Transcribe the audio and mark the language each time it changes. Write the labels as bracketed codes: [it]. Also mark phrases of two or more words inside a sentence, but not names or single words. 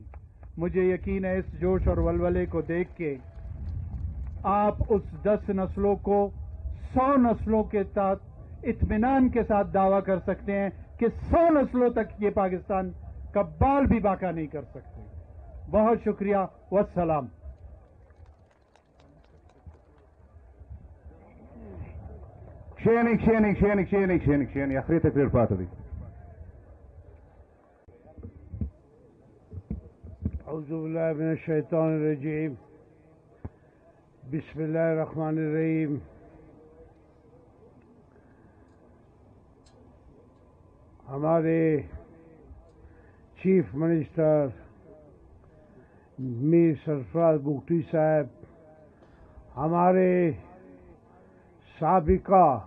[ur] مجھے یقین ہے اس جوش اور ولولے کو دیکھ کے آپ اس 10 نسلوں کو 100 نسلوں کے ساتھ اطمینان کے ساتھ دعویٰ کر سکتے ہیں کہ 100 نسلوں تک یہ پاکستان کا بال بھی باقی نہیں کر سکتے. بہت شکریہ، والسلام. [ps] کښېنئ اخري تقریر پاتې دی. [ar] اعوذ باللہ من الشیطان الرجیم، بسم اللہ الرحمن الرحیم. [ur] ہمارے [en] Chief Minister [ur] میر سرفراز بگٹی صاحب، ہمارے سابقہ